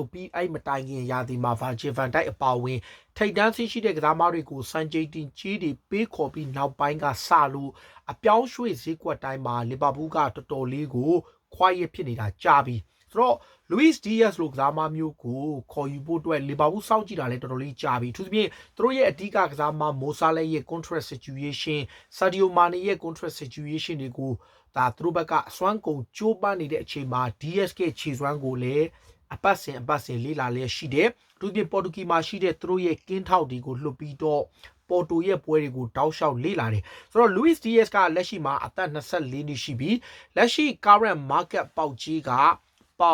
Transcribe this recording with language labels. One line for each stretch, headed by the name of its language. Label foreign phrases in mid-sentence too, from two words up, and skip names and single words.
Burmese: ပြီးအဲ့မတိုင်ခင်ရာသီမှာဗာဂျီဗန်တိုက်အပါဝင်ထိပ်တန်းဆင်းရှိတဲ့ကစားမတွေကိုစံချိန်တင်ကြီးတွေပေးခေါ်ပြီးနောက်ပိုင်းကစလို့အပြောင်းရွှေ့ဈေးကွက်တိုင်းမှာလီဗာပူးကတော်တော်လေးကိုခွာရဖြစ်နေတာကြာပြီဆိုတော့လူးစ်ဒီယက်စ်လိုကစားမမျိုးကိုခေါ်ယူဖို့အတွက်လီဗာပူးစောင့်ကြည့်တာလည်းတော်တော်လေးကြာပြီသူသဖြင့်သူတို့ရဲ့အဓိကကစားမမိုဆာ လက်ရဲ့
English: contract situation
Burmese: ဆာဒီယိုမာနီရဲ့
English: contract situation
Burmese: တွေကိုဒါသူတို့ဘက်ကအစွမ်းကုန်ကြိုးပမ်းနေတဲ့အချိန်မှာ DSK ခြေစွမ်းကိုလည်းအပတ်စဉ်လေးလာလည်းရှိတယ်သူပြင်ပေါ်တူဂီမှာရှိတဲ့သူတို့ရဲ့ကင်းထောက် တွေကိုလွှတ်ပြီးတော့ပေါ်တိုရဲ့ပွဲတွေကိုတောက်လျှောက်လေ့လာတယ်ဆိုတော့လူးစ်ဒီယက်စ်ကလက်ရှိမှာအသက်24နှစ်ရှိပြီးလက်ရှိ
English: current market
Burmese: ပေါက်ကြီးကပေါ